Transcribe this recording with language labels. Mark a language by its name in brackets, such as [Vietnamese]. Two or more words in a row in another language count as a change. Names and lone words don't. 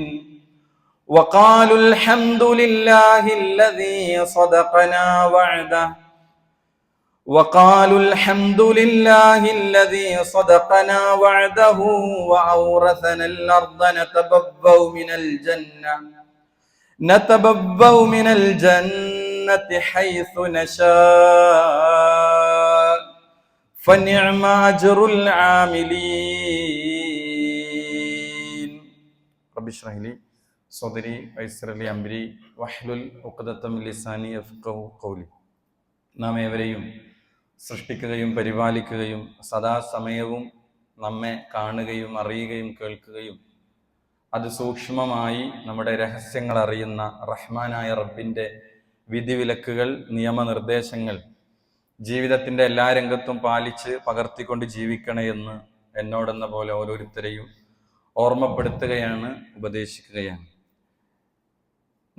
[Arabic] وقالوا الحمد لله الذي صدقنا وعده وأورثنا الأرض نتبوأ من الجنة حيث نشاء فنعم أجر العاملين. رب اشرح لي صدري ويسر لي أمري واحلل عقدة من لساني يفقهوا قولي. [Malayalam] നാം ഏവരെയും സൃഷ്ടിക്കുകയും പരിപാലിക്കുകയും സദാസമയവും നമ്മെ കാണുകയും അറിയുകയും കേൾക്കുകയും അതിസൂക്ഷ്മമായി നമ്മുടെ രഹസ്യങ്ങൾ അറിയുന്ന റഹ്മാനായ റബ്ബിൻ്റെ വിധിവിലക്കുകൾ നിയമനിർദ്ദേശങ്ങൾ ജീവിതത്തിൻ്റെ എല്ലാ രംഗത്തും പാലിച്ച് പകർത്തിക്കൊണ്ട് ജീവിക്കണേ എന്ന് എന്നോടെന്ന പോലെ ഓരോരുത്തരെയും ഓർമ്മപ്പെടുത്തുകയാണ്, ഉപദേശിക്കുകയാണ്.